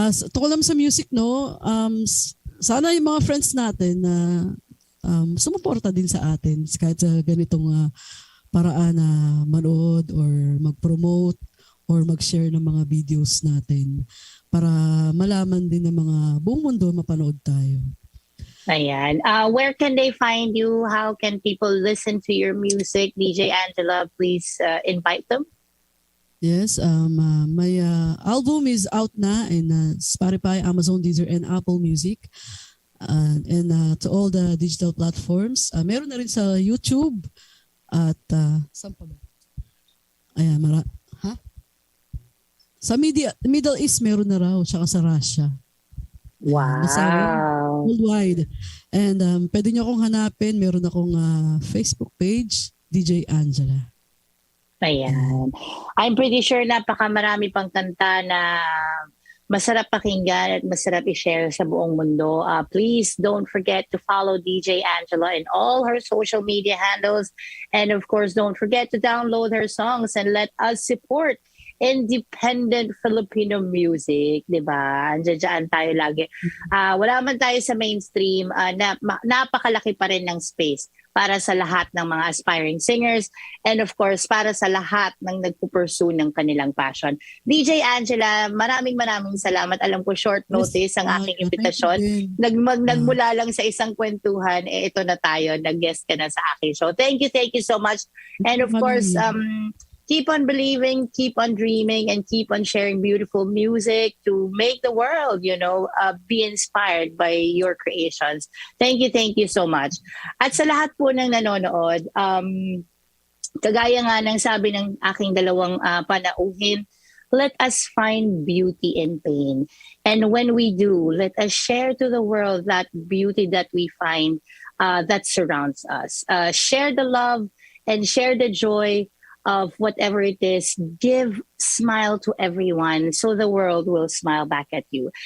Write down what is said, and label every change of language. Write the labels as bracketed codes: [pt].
[tl] Tukol naman sa music, no? Sana yung mga friends natin na sumuporta din sa atin kahit sa ganitong paraan na manood or mag-promote or mag-share ng mga videos natin para malaman din ng mga buong mundo mapanood tayo. [en] Ayan. Where can they find you? How can people listen to your music? DJ Angela, please invite them. Yes, my album is out na in Spotify, Amazon, Deezer, and Apple Music. And to all the digital platforms. [tl] Meron na rin sa YouTube at saan pa ba? Ayan, sa Middle East meron na raw, tsaka sa Russia. [en] Wow. Worldwide. And [tl] pwede nyo akong hanapin. Meron akong Facebook page, DJ Angela. Ayan. [en] I'm pretty sure [tl] napakamarami pang kanta na masarap pakinggan at masarap i-share sa buong mundo. [en] Please don't forget to follow DJ Angela in all her social media handles. And of course, don't forget to download her songs and let us support independent Filipino music, [tl] di ba? Andiyan tayo lagi. Wala man tayo sa mainstream, napakalaki pa rin ng space para sa lahat ng mga [en] aspiring singers and of course, [tl] para sa lahat ng nagpupursue ng kanilang passion. DJ Angela, maraming salamat. Alam ko [en] short notice [tl] ang aking imbitasyon. Nagmula lang sa isang kwentuhan, ito na tayo, nag-guest ka na sa aking show. [en] Thank you so much. And of course, keep on believing, keep on dreaming, and keep on sharing beautiful music to make the world, be inspired by your creations. Thank you so much. [tl] At sa lahat po ng nanonood, kagaya nga ng sabi ng aking dalawang panauhin, [en] let us find beauty in pain. And when we do, let us share to the world that beauty that we find that surrounds us. Share the love and share the joy of whatever it is. Give smile to everyone so the world will smile back at you.